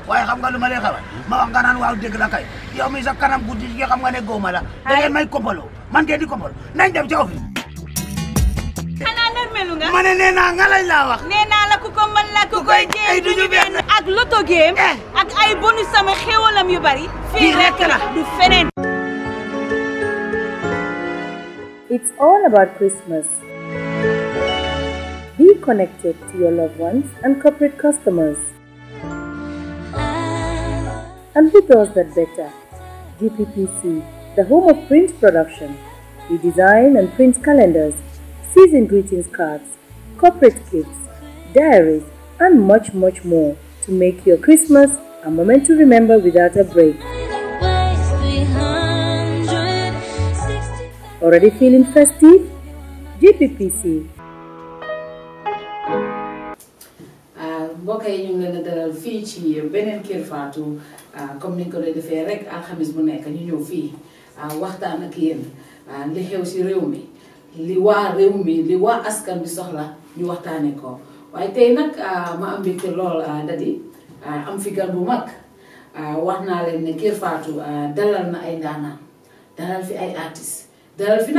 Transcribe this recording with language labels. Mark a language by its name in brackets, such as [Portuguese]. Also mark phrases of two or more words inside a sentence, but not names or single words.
[Wolof] waaye xam nga lu ma lay xamal ma wax nga naan waaw dëgg la kay yow mi sa kanam guddi gi xam nga ne góoma la da ngeen may kompaloo man ngeen di kompaloo nañ dem ca office xanaa nërmelu nga ma ne nee naa nga lay laa wax nee naa la ku ko mën la ku koy jéem duñu benn ak loto game ak ay bonus sama xéwalam yu bari fii rek la du feneen. [English] It's all about Christmas. Be connected to your loved ones and corporate customers. And who does that better? GPPC, the home of print production. We design and print calendars, season greetings cards, corporate kits, diaries, and much more to make your Christmas a moment to remember without a break. Already feeling festive? GPPC. [Wolof] mbokk yi ñu ngi leen a dalal fii ci beneen KERR FATOU comme niñ ko doon defee rek alxamis bu nekk ñu ñëw fii waxtaan ak yéen li xew si réew mi li waa réew mi li waa askan bi soxla ñu waxtaanee ko waaye tey nag ma am mbégte lool dadi am fi gan bu mag wax naa leen ne KERR FATOU dalal na ay ndaanaan dalal fi ay artistes dalal fi